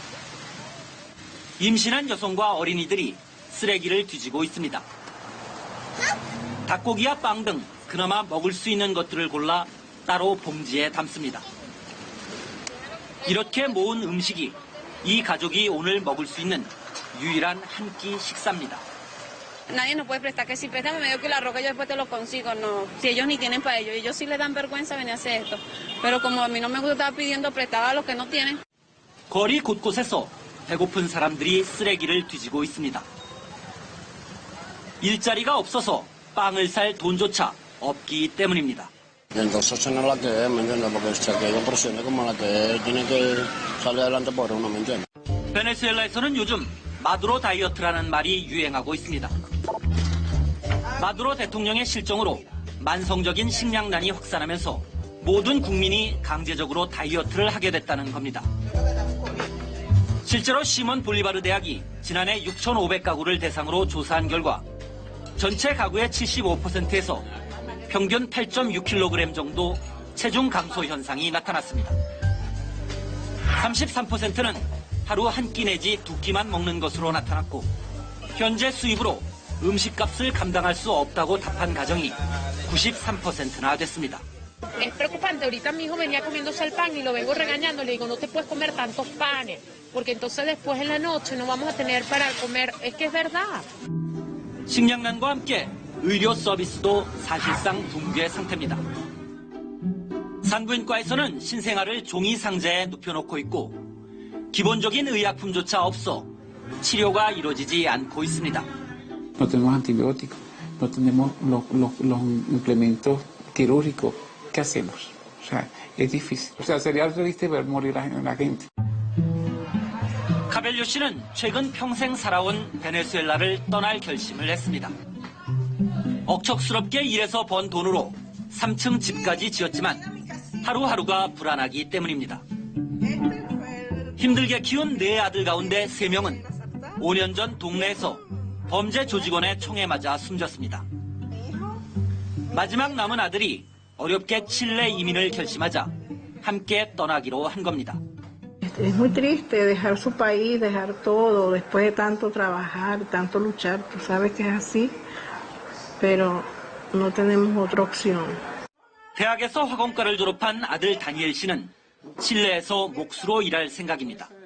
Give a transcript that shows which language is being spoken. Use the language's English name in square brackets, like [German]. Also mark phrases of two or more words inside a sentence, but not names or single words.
[Korean] 임신한 여성과 어린이들이 쓰레기를 뒤지고 있습니다. 닭고기와 빵 등 그나마 먹을 수 있는 것들을 골라 따로 봉지에 담습니다. 이렇게 모은 음식이 이 가족이 오늘 먹을 수 있는 유일한 한 끼 식사입니다. [Spanish] Nadie nos puede prestar, que si préstame medio kilo de arroz, yo después te lo consigo, no. Si ellos ni tienen para ellos, ellos sí les dan vergüenza venir a hacer esto. Pero como a mí no me gusta estar pidiendo prestado a los que no tienen. [Korean] 거리 곳곳에서 배고픈 사람들이 쓰레기를 뒤지고 있습니다. 일자리가 없어서 빵을 살 돈조차 없기 때문입니다. [Spanish] Entonces no la que es, ¿me entiendes? Porque si aquello presione como la que es, tiene que salir adelante por uno, ¿me entiendes? [Korean] 베네수엘라에서는 요즘 마두로 다이어트라는 말이 유행하고 있습니다. 마두로 대통령의 실정으로 만성적인 식량난이 확산하면서 모든 국민이 강제적으로 다이어트를 하게 됐다는 겁니다. 실제로 시몬 볼리바르 대학이 지난해 6,500가구를 대상으로 조사한 결과 전체 가구의 75%에서 평균 8.6kg 정도 체중 감소 현상이 나타났습니다. 33%는 하루 한 끼 내지 두 끼만 먹는 것으로 나타났고 현재 수입으로 음식값을 감당할 수 없다고 답한 가정이 93%나 됐습니다. [Spanish] Es preocupante, ahorita mi hijo venía comiéndose el pan y lo vengo regañando, le digo no te puedes comer tantos panes, porque entonces después en la noche no vamos a tener para comer, es que es verdad. [Korean] 식량난과 함께 의료 서비스도 사실상 붕괴 상태입니다. 산부인과에서는 신생아를 종이 상자에 눕혀놓고 있고 기본적인 의약품조차 없어 치료가 이루어지지 않고 있습니다. [Spanish] No tenemos antibióticos, no tenemos los implementos quirúrgicos. ¿Qué hacemos? O sea, es difícil. O sea, sería triste ver morir a la gente. [Korean] 카벨료 씨는 최근 평생 살아온 베네수엘라를 떠날 결심을 했습니다. 억척스럽게 일해서 번 돈으로 3층 집까지 지었지만 하루하루가 불안하기 때문입니다. 힘들게 키운 4아들 가운데 3명은 5년 전 동네에서 범죄 조직원의 총에 맞아 숨졌습니다. 마지막 남은 아들이 어렵게 칠레 이민을 결심하자 함께 떠나기로 한 겁니다. [Spanish] Es muy triste dejar su país, dejar todo, después de tanto trabajar, tanto luchar, tú sabes que es así, pero no tenemos otra opción. [Korean] 대학에서 화공과를 졸업한 아들 다니엘 씨는 칠레에서 목수로 일할 생각입니다.